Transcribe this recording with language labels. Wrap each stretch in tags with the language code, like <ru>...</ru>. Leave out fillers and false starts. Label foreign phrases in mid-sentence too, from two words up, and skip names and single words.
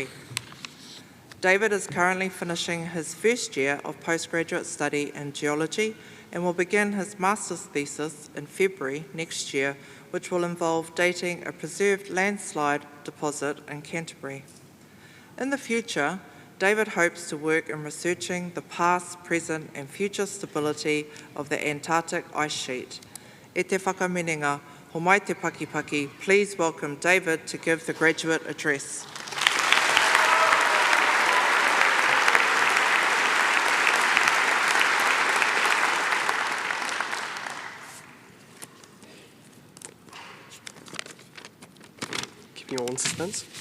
<en>David is currently finishing his first year of postgraduate study in geology and will begin his master's thesis in February next year, which will involve dating a preserved landslide deposit in Canterbury. In the future, David hopes to work in researching the past, present and future stability of the Antarctic ice sheet.</en> <mi>E te whakamininga, ho mai te pakipaki,</mi> <en>please welcome David to give the graduate address. Keeping you all in suspense.</en>